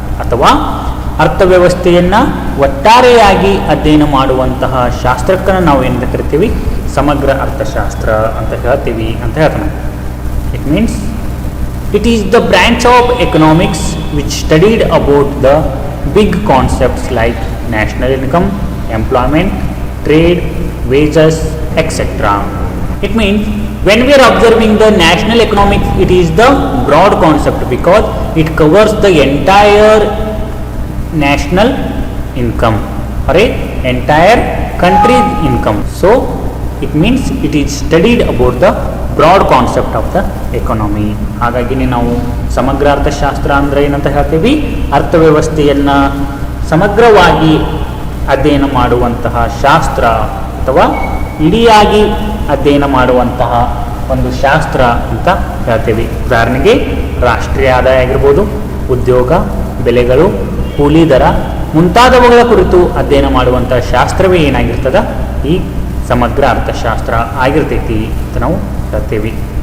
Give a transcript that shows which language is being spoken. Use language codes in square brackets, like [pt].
[kn] ಅಥವಾ ಅರ್ಥವ್ಯವಸ್ಥೆಯನ್ನು ಒಟ್ಟಾರೆಯಾಗಿ ಅಧ್ಯಯನ ಮಾಡುವಂತಹ ಶಾಸ್ತ್ರಕ್ಕೆ ನಾವು ಏನಂತ ಕರಿತೀವಿ, ಸಮಗ್ರ ಅರ್ಥಶಾಸ್ತ್ರ ಅಂತ ಹೇಳ್ತೀವಿ ಅಂತ ಹೇಳ್ತಾನೆ. [en] It means it is the branch of economics which studied about the big concepts like national income, employment, trade, wages, etc. It means when we are observing the national economics, it is the broad concept because it covers the entire national income or entire country's income. So it means it is studied about the broad concept of the economy. [kn] ಹಾಗಾಗಿ ನಾವು ಸಮಗ್ರ ಅರ್ಥಶಾಸ್ತ್ರ ಅಂದರೆ ಏನಂತ ಹೇಳ್ತೀವಿ, ಅರ್ಥವ್ಯವಸ್ಥೆಯನ್ನು ಸಮಗ್ರವಾಗಿ ಅಧ್ಯಯನ ಮಾಡುವಂತಹ ಶಾಸ್ತ್ರ ಅಥವಾ ಇಡಿಯಾಗಿ ಅಧ್ಯಯನ ಮಾಡುವಂತಹ ಒಂದು ಶಾಸ್ತ್ರ ಅಂತ ಹೇಳ್ತೀವಿ. ಉದಾಹರಣೆಗೆ ರಾಷ್ಟ್ರೀಯ ಆದಾಯ ಆಗಿರ್ಬೋದು, ಉದ್ಯೋಗ, ಬೆಲೆಗಳು, ಕೂಲಿ ದರ ಮುಂತಾದವುಗಳ ಕುರಿತು ಅಧ್ಯಯನ ಮಾಡುವಂತಹ ಶಾಸ್ತ್ರವೇ ಏನಾಗಿರ್ತದ, ಈ ಸಮಗ್ರ ಅರ್ಥಶಾಸ್ತ್ರ ಆಗಿರ್ತೈತಿ ಅಂತ ನಾವು ಹೇಳ್ತೀವಿ.